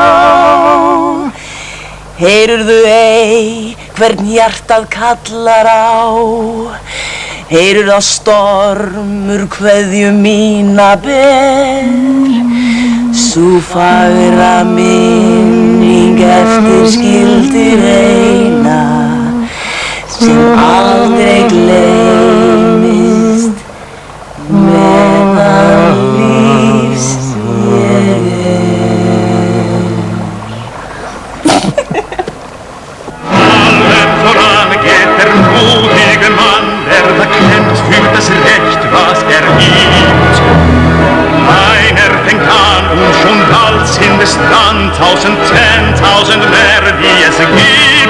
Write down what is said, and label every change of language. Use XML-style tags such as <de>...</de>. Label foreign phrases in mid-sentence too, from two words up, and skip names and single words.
<is>Heyrðu ei hvern hjartað kallar á, heyrðu þá stormur kveðju mína ber, sú fagra minning eftir skildir eina sem aldrei gleymist meðan lífs ég</is> <de>Voran geht der mutige Mann, der da kämpft für das Recht, was gibt. Einer fängt an und schon bald sind es dann 1000, 10.000 mehr, die es gibt.</de>